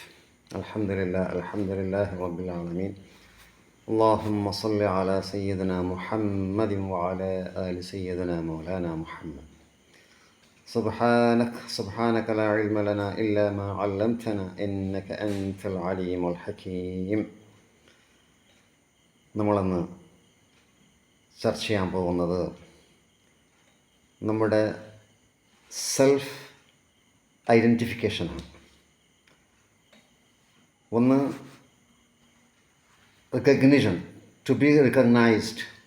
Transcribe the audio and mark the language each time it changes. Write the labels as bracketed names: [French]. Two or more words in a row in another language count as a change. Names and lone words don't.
[Arabic] الحمد لله رب العالمين. اللهم صل على سيدنا محمد وعلى آل سيدنا مولانا محمد. سبحانك لا علم لنا إلا ما علمتنا إنك أنت العليم الحكيم. [Malayalam] നമ്മളന്ന് ചർച്ച ചെയ്യാൻ പോകുന്നത് നമ്മുടെ [English] self identification. ഒന്ന് recognition, to be recognised.